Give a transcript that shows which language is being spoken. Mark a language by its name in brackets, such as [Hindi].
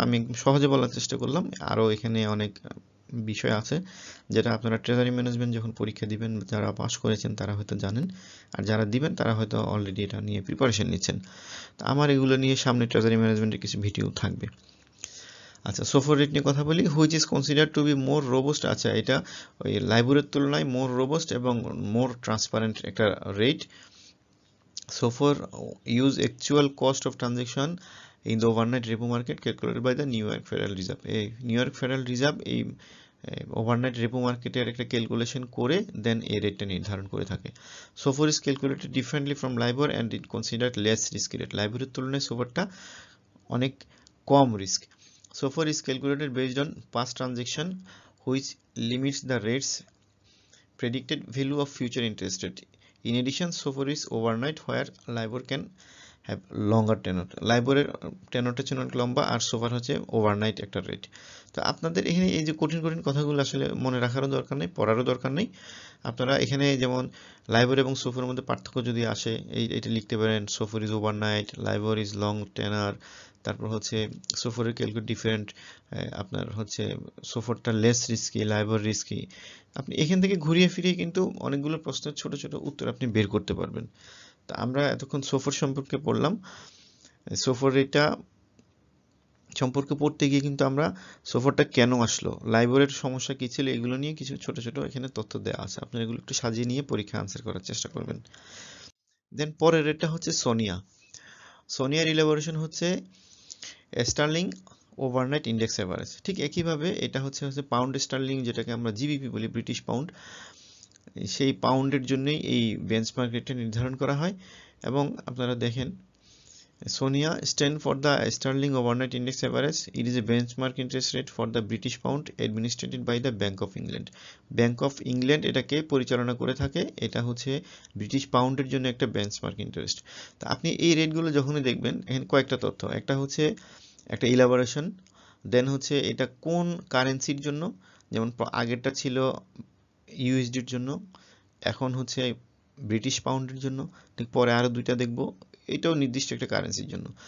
[Bangla] আমি সহজে বলার চেষ্টা করলাম, আরও এখানে অনেক বিষয় আছে যেটা আপনারা ট্রেজারি ম্যানেজমেন্ট যখন পরীক্ষা দিবেন, যারা পাস করেছেন তারা হয়তো জানেন, আর যারা দিবেন তারা হয়তো অলরেডি এটা নিয়ে প্রিপারেশন নিচ্ছেন। তো আমার এগুলো নিয়ে সামনে ট্রেজারি ম্যানেজমেন্টের কিছু ভিডিও থাকবে। আচ্ছা, সোফার রেট নিয়ে কথা বলি। [English] Which is consider to be more robust. [Bangla] আচ্ছা, এটা ওই লাইবরের তুলনায় মোর রোবস্ট এবং মোর ট্রান্সপারেন্ট একটা রেট। [English] SOFR use actual cost of transaction in the overnight repo market calculated by the New York Federal Reserve। [Bangla] এই নিউ ইয়র্ক ফেডারেল রিজার্ভ এই ওভারনাইট রেপো মার্কেটের একটা ক্যালকুলেশন করে দেন এই রেটটা নির্ধারণ করে থাকে। [English] SOFR is calculated differently from LIBOR and it considered less risky rate. [Bangla] লাইবরের তুলনায় সোফারটা অনেক কম রিস্ক। [English] SOFR is calculated based on past transaction which limits the rates predicted value of future interest rate. In addition, SOFR is overnight where LIBOR can have longer tenor. [Bangla] লাইবরের টেনরটা ছিল অনেক লম্বা, আর সোফার হচ্ছে overnight একটা rate. তো আপনাদের এখানে এই যে কঠিন কঠিন কথাগুলো আসলে মনে রাখারও দরকার নেই, পড়ারও দরকার নেই। আপনারা এখানে যেমন লাইবর এবং সোফার মধ্যে পার্থক্য যদি আসে, এটা লিখতে পারেন, [English] SOFR is overnight, LIBOR is long tenor. [Bangla] তারপর হচ্ছে সোফারের ক্যালকুলেট ডিফারেন্ট, আপনার হচ্ছে সোফারটা লেস রিস্কি, লাইবর রিস্কি। আপনি এখান থেকে ঘুরিয়ে ফিরিয়ে কিন্তু অনেকগুলো প্রশ্নের ছোট ছোট উত্তর আপনি বের করতে পারবেন। তা আমরা এতক্ষণ সোফার সম্পর্কে পড়লাম। সোফার এটা সম্পর্কে পড়তে গিয়ে কিন্তু আমরা সোফারটা কেন আসলো, লাইবরের সমস্যা কি ছিল, এগুলো নিয়ে কিছু ছোট ছোট এখানে তথ্য দেওয়া আছে। আপনারা এগুলো একটু সাজিয়ে নিয়ে পরীক্ষা আনসার করার চেষ্টা করবেন। দেন পরের এটা হচ্ছে সোনিয়া। সোনিয়ার ইলাবোরেশন হচ্ছে স্টার্লিং ওভারনাইট ইন্ডেক্স এভারেজ। ঠিক একইভাবে এটা হচ্ছে পাউন্ড স্টার্লিং, যেটাকে আমরা জিবিপি বলি, ব্রিটিশ পাউন্ড। সেই পাউন্ডের জন্যই এই বেঞ্চমার্ক রেটটা নির্ধারণ করা হয়। এবং আপনারা দেখেন, [English] SONIA stand for the Sterling Overnight Index Average. It is a benchmark interest rate for the British pound administered by the Bank of England. [Bangla] Bank of England এটাকে পরিচালনা করে থাকে। এটা হচ্ছে ব্রিটিশ পাউন্ডের জন্য একটা বেঞ্চমার্ক ইন্টারেস্ট। তা আপনি এই রেটগুলো যখনই দেখবেন, এখানে কয়েকটা তথ্য। একটা হচ্ছে একটা ইলাবোরেশন, দেন হচ্ছে এটা কোন কারেন্সির জন্য, যেমন আগেরটা ছিল ইউএসডির জন্য, এখন হচ্ছে ব্রিটিশ পাউন্ডের জন্য, ঠিক পরে আরো দুইটা দেখব, এটাও নির্দিষ্ট একটা কারেন্সির জন্য।